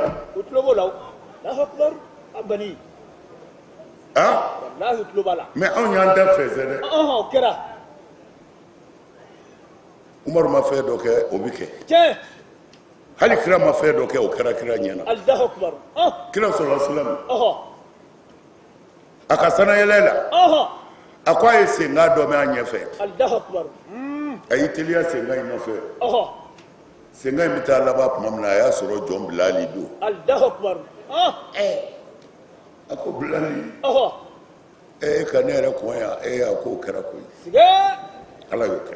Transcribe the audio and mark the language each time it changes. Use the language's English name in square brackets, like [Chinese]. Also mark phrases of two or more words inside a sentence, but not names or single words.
[Bambara] u tulo b'o la [Arabic] الله أكبر [Bambara] a bani wallahi u tulo b'a la mais anw y'an da fɛnsɛ dɛ o kɛra Umaru ma fɛn dɔ kɛ o bi kɛ hali kira ma fɛn dɔ kɛ o kɛra kira ɲɛna [Arabic] الله أكبر [Bambara] kira [Arabic] صلى الله عليه وسلم [Bambara] a ka sanayɛlɛ la a ko a ye senga dɔ mɛn a ɲɛfɛ [Arabic] الله أكبر [Bambara] a y'i teliya senga in nɔfɛ senga in bɛ taa laban tuma min na a y'a sɔrɔ jɔn Bilali don [Arabic] الله أكبر [Bambara] a ko Bilali e ka ne yɛrɛ kɔn yan a ko o kɛra koyi Ala y'o kɛ